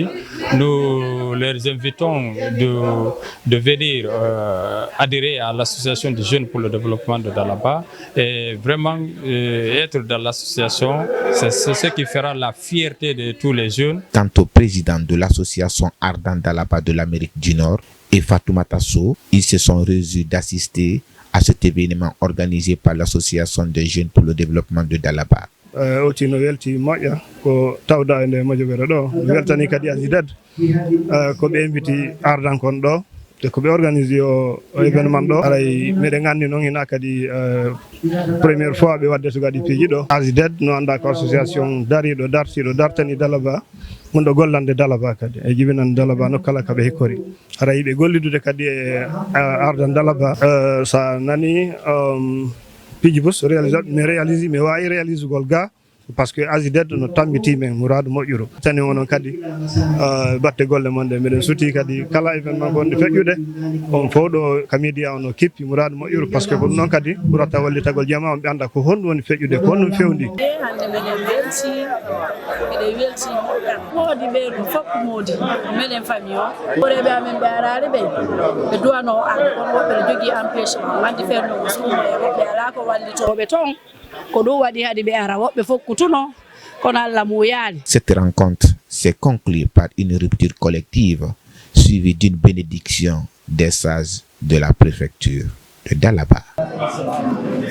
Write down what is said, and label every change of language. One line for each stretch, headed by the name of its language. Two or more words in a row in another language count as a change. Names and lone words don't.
French: Nous les invitons de venir adhérer à l'association des jeunes pour le développement de Dalaba et vraiment être dans l'association, c'est ce qui fera la fierté de tous les jeunes. Quant au président de l'association Ardent Dalaba de l'Amérique du Nord et Fatoumata Sow, ils se sont réjouis d'assister à cet événement organisé par l'association des jeunes pour le développement de Dalaba.
Fula: Otino welti moƴƴa ko tawda e nde moƴƴere ɗo weltani kadi Azidad ko ɓe inviti Ardent kon ɗo te ko ɓe organise o événement ɗo aray miɗen anndi noon hina kadi
French: premiére fois
Fula: ɓe wadde to kadi piiji ɗo Azidad no annda ko association dariɗo dartiɗo dartani Dalaba gonɗo gollande Dalaba kadi e jibinande Dalaba nokkala kaɓe hikkori aray ɓe gollidude kadi e Ardent Dalaba sa nani piiji bus mi wawi réalisugol ga
French: par ce que
Fula: Azidad no tammiti men Mouradou moƴƴuru tani onon kadi batte golle mon ɗe miɗen suti kadi kala événement gonɗe feƴƴude on fof ɗo ka media ono kippi Mouradou moƴƴuru
French: par ce que
Fula: ko ɗum noon kadi ɓurata wallitagol jama on ɓe anda ko honɗum woni feƴƴude ko honɗum fewndi hande meɗen welti eɗen welti moodi ɓeyɗum fof moodi meɗen famille o ɓoreɓe amen ɓe arari ɓe ɓe duwano arde kono woɓɓe ne jogui empêchement wandi fernogo suumo e woɓɓe ala ko wallitoɓe toon ko ɗum waɗi hadi ɓe ara woɓɓe fof kutuno kono Allah muyani.
French: Cette rencontre s'est conclue par une rupture collective suivie d'une bénédiction des sages de la préfecture de Dalaba.